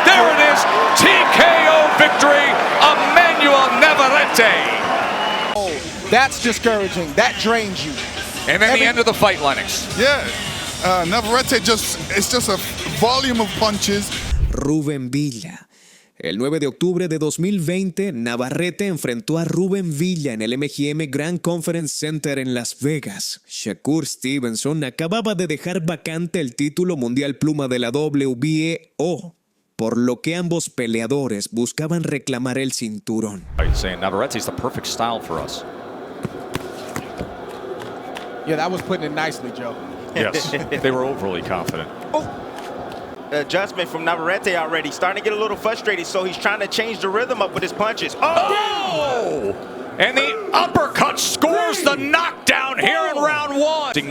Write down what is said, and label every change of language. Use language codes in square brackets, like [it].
[en] There it is. TKO victory. Emmanuel Navarrete. That's discouraging. That drains you. And then the end of the fight, Lennox. Yeah, Navarrete it's just a volume of punches. Rubén Villa. [es] El 9 de octubre de 2020, Navarrete enfrentó a Rubén Villa en el MGM Grand Conference Center en Las Vegas. Shakur Stevenson acababa de dejar vacante el título mundial pluma de la WBO, por lo que ambos peleadores buscaban reclamar el cinturón. [en] Saying Navarrete is the perfect style for us. Yeah, that was putting it nicely, Joe. Yes, they were overly confident. Adjustment from Navarrete already, starting to get a little frustrated, so he's trying to change the rhythm up with his punches. Oh! And the uppercut scores the knockdown here in round 1.